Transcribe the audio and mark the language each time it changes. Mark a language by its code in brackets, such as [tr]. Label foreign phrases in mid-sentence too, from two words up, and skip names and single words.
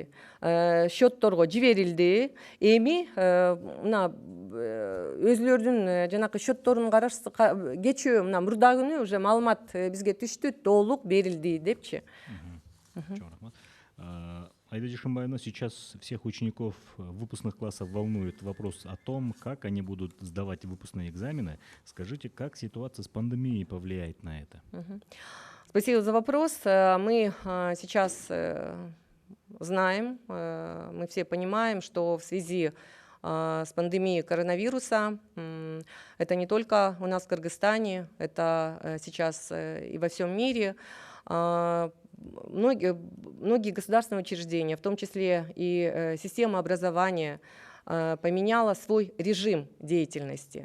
[ky] Счетторго жиберилди. Эми мына өзүлөрдүн жанакы счетторун кечээ мына мурда күнү уже маалымат бизге түштү, толук берилди депчи. [ru] Аида Дюшимбаевна, сейчас всех учеников выпускных классов волнует вопрос о том, как они будут сдавать выпускные экзамены. Скажите, как ситуация с пандемией повлияет на это? Спасибо за вопрос. Мы сейчас знаем, мы все понимаем, что в связи с пандемией коронавируса, это не только у нас в Кыргызстане, это сейчас и во всем мире, многие государственные учреждения, в том числе и система образования, поменяла свой режим деятельности.